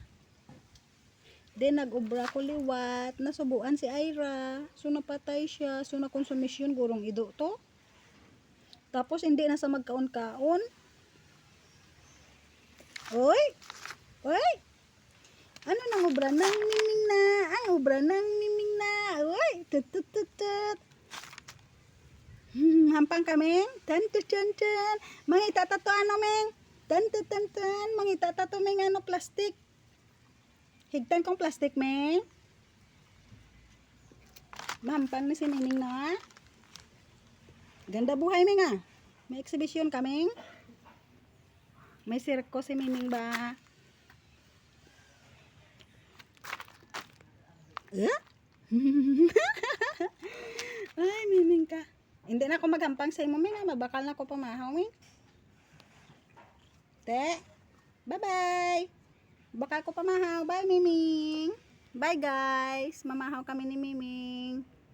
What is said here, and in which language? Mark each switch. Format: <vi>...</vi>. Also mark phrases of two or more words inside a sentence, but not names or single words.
<hil>Then nag-ubra ko liwat, nasubuan si Ira, so napatay siya, so nakonsumisyon gurong ido to. Tapos hindi na sa magkaon-kaon. Oy! Oy! Ano nang ubra nang Miming na? Ang ubra nang Miming na. Oy! Tut-tut-tut-tut. Hampang kami. Tan-tut-tut-tut. Mangita tato ano Ming? Tan-tut-tut-tut. Mangita tato Ming ano plastic. Higtan kong plastic, Meng. Mahampang na si Miming na.</hil> <tl>Ganda buhay,</tl> <hil>Meng, ah. May exhibition ka, Meng. May sirko si Miming ba? Ay, Miming ka. Hindi na ako maghampang sa imo, Meng. Mabakal na ako pamahaw, Meng. Te.</hil> <en>Bye-bye.</en> <hil>Baka ko pamahaw. Bye, Miming.</hil> <en>Bye, guys.</en> <hil>Mamahaw kami ni Miming.</hil>